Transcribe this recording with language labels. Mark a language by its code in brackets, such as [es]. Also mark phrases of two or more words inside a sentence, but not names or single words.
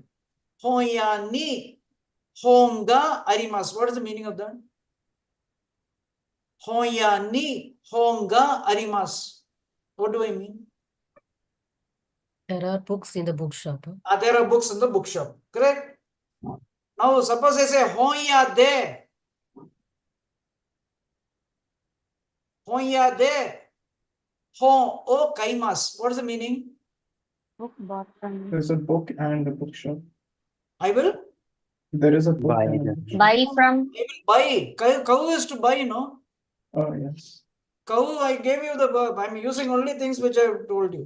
[ja] 本屋に本があります. [en] What is the meaning of that? [ja] 本屋に本があります. [en] What do I mean? There are books in the bookshop. Huh? There are books in the bookshop. Correct? Now, suppose I say [ja] 本屋で. 本屋で. 本を買います. [en] What is the meaning? Book bought from. There's a book and a bookshop. I will There is a book Buy and a the- bookshop. Buy from. buy. Cow is to buy, no? Oh, yes. Cow, I gave you the verb. I'm using only things which I have told you.